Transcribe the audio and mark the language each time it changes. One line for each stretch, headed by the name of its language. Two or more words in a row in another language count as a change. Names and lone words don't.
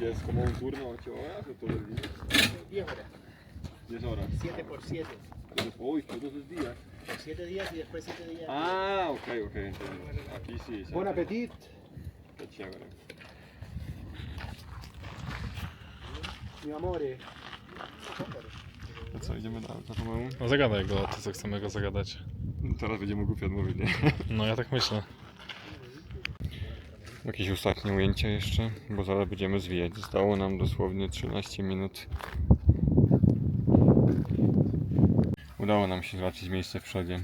Spanish: ¿Es como un turno 8 horas o todo el día? 10 horas. 10 horas. 7 por 7. Uy, todos los días. Por 7 días y después 7 días. Ah, ok, ok. Entonces, aquí sí. Buen appetit. Qué chévere. Mi amore.
Polish: To co, idziemy dalej za pomału? No zagadaj go, to co chcemy go zagadać. Teraz będziemy głupio odmówić, nie? No ja tak myślę. Jakieś ostatnie ujęcie jeszcze, bo zaraz będziemy zwijać. Zostało nam dosłownie 13 minut. Udało nam się załatwić miejsce w przodzie.